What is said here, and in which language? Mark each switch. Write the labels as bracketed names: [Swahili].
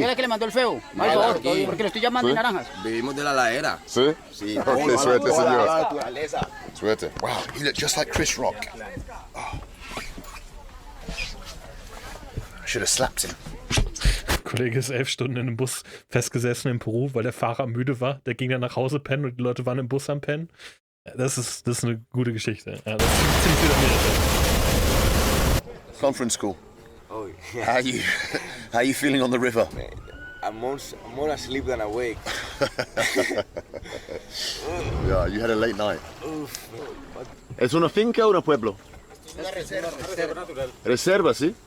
[Spanish] ¿Quién es que le mandó el feo? Por favor, porque le estoy llamando de naranjas. Vivimos de la ladera. ¿Sí? Sí. Ok, suerte, señor. Suerte. [English] Wow, he looked just like Chris Rock. Oh. I should have slapped him. [German] Kollege ist 11 Stunden in einem Bus festgesessen in Peru, weil der Fahrer müde war. Der ging dann nach Hause pennen und die Leute waren im Bus am Pennen. Das ist eine gute Geschichte. Ja, das ist ziemlich Südamerika. [English] Conference call. Oh, yeah. How are you feeling on the river? I'm more asleep than awake. Yeah, you had a late night. [Spanish] ¿Es una finca o un pueblo? Una reserva. Reserva, ¿sí?